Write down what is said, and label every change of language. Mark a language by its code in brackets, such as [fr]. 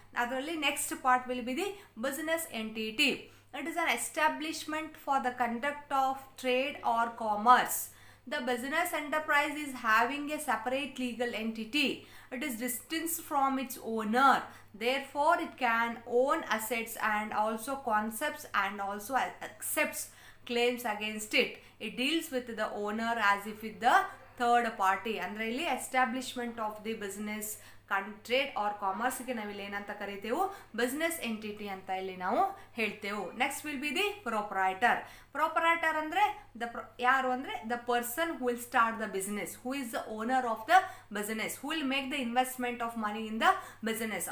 [en] ಅದರಲ್ಲಿ next part will be the business entity. It is an establishment for the conduct of trade or commerce. The business enterprise is having a separate legal entity. It is distinct from its owner. Therefore, it can own assets and also concepts and also accepts claims against it. It deals with the owner as if with the third party. [kn] ಅಂದ್ರೆ ಇಲ್ಲಿ [en] establishment of the business trade or ಕಾಮರ್ಸ್ಗೆ [kn] ನಾವಿಲ್ಲಿ ಏನಂತ ಕರಿತೇವೆ, business entity ಅಂತ ಇಲ್ಲಿ ನಾವು ಹೇಳ್ತೇವೆ. [en] Next will be the proprietor. [kn] Proprietor ಅಂದ್ರೆ ಯಾರು ಅಂದ್ರೆ [en] The person who will start the business, who is the owner of the business, who will make the investment of money in the business.